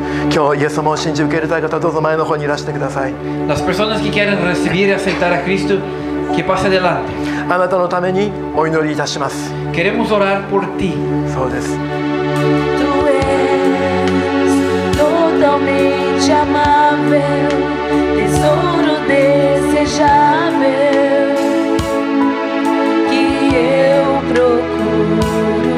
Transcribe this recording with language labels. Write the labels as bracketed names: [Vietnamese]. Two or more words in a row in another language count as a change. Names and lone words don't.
[Japanese] 今日イエス様を信じ受け入れたい方、どうぞ前の方にいらしてください。 [Spanish] Las personas que quieren recibir y aceptar a Cristo, que pase adelante. [Japanese] あなたのためにお祈りいたします。 [Spanish] Queremos orar por ti. [Japanese] そうです。 [Portuguese] Tu és totalmente amável, tesouro desejável que eu procuro.